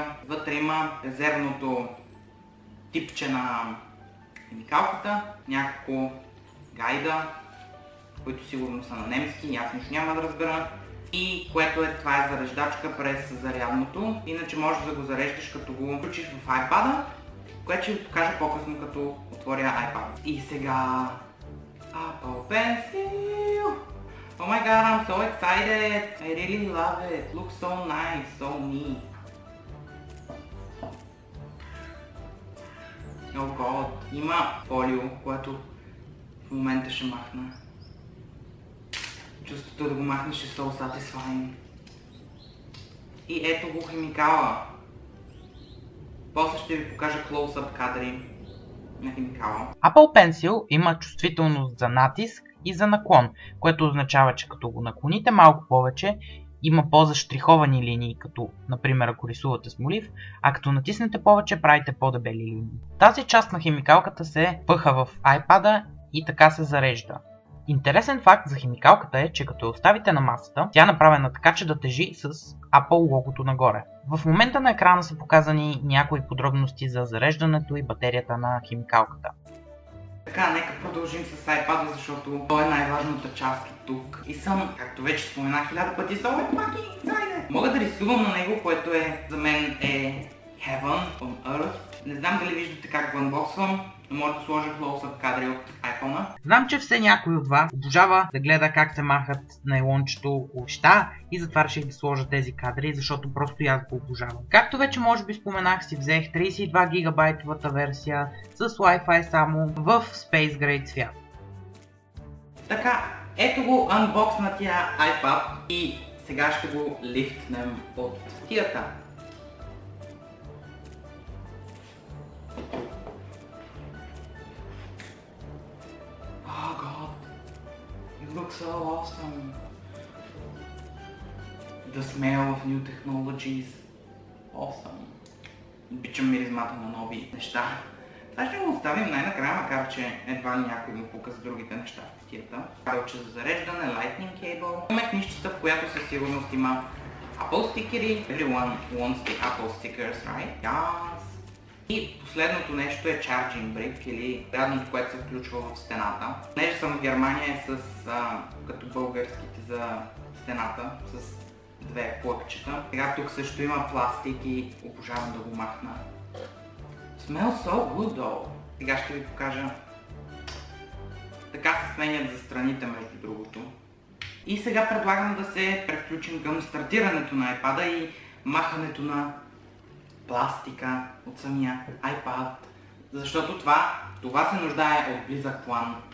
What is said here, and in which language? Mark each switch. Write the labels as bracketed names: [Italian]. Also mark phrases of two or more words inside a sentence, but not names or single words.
[Bulgarian] Вътре има резервното типче на химикалката, няколко гайда, които сигурно са на немски и аз нищо няма да разбера. и което това е зареждачка през зарядното. Иначе можеш да го зареждаш като го включиш в iPad-а, което ще ви покажа по-късно като отворя iPad. И сега Apple Pencil! [English] Oh my god, I'm so excited! I really love it! Looks so nice, so neat! Oh god, [Bulgarian] има фолио, което в момента ще махна. Чувството да го махнеш е [English] so satisfying. [Bulgarian] И ето го химикала. После ще ви покажа [English] close-up кадри [Bulgarian] на химикала. Apple Pencil има чувствителност за натиск и за наклон, което означава, че като го наклоните малко повече, има по-заштриховани линии, като например ако рисувате с молив, а като натиснете повече, правите по-дебели линии. Тази част на химикалката се пъха в iPad-а и така се зарежда. Интересен факт за химикалката е, че като я оставите на масата, тя е направена така, че да тежи с Apple логото нагоре. В момента на екрана са показани някои подробности за зареждането и батерията на химикалката. Така, нека продължим с iPad-а, защото той е най-важната част тук. И съм, както вече споменах 1000 пъти, [English] so fucking excited! [Bulgarian] Мога да рисувам на него, което за мен е [English] Heaven on Earth. [Bulgarian] Не знам дали виждате как го анбоксвам, но може да сложа [English] close-up кадри [Bulgarian] от iPhone-а. Знам, че все някой от вас обожава да гледа как се махат найлончето лъща и затова реших да сложа тези кадри, защото просто аз го обожавам. Както вече може би споменах, си взех 32 гигабайтовата версия с Wi-Fi само в Space Gray цвят. Така, ето го анбокснатия iPad и сега ще го лифтнем от тията. [English] It looks so awesome. The smell of new technologies. Awesome. [Bulgarian] Обичам миризмата на нови неща. Това ще го оставим най-накрая, макар че едва ли някой му пука за другите неща в кутията. Кабелче за зареждане, [English] lightning cable. [Bulgarian] Имаме книжчета, в която със сигурност има Apple стикери. [English] Everyone wants the Apple stickers, right? Yes. [Bulgarian] И последното нещо е [English] charging brick [Bulgarian] или зарядното, което се включва в стената. Понеже съм в Германия е с като българските за стената, с две плъкчета. Сега тук също има пластик и обожавам да го махна. [English] Smells so good though. [Bulgarian] Сега ще ви покажа. Така се сменят за страните между другото. И сега предлагам да се превключим към стартирането на iPad-а и махането на пластика от самия iPad, защото това се нуждае от близък план.